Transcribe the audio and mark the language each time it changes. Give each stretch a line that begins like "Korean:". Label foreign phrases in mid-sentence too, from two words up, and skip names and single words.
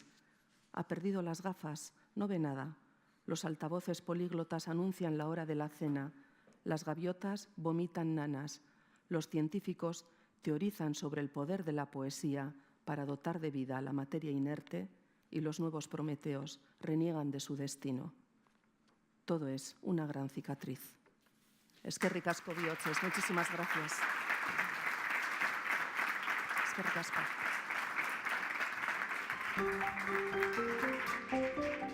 Spanish: Ha perdido las gafas, no ve nada. Los altavoces políglotas anuncian la hora de la cena. Las gaviotas vomitan nanas. Los científicos teorizan sobre el poder de la poesía para dotar de vida a la materia inerte y los nuevos prometeos reniegan de su destino. Todo es una gran cicatriz.
Basque: Eskerrik asko bihotzez,
Spanish: muchísimas gracias.
Basque: Eskerrik asko.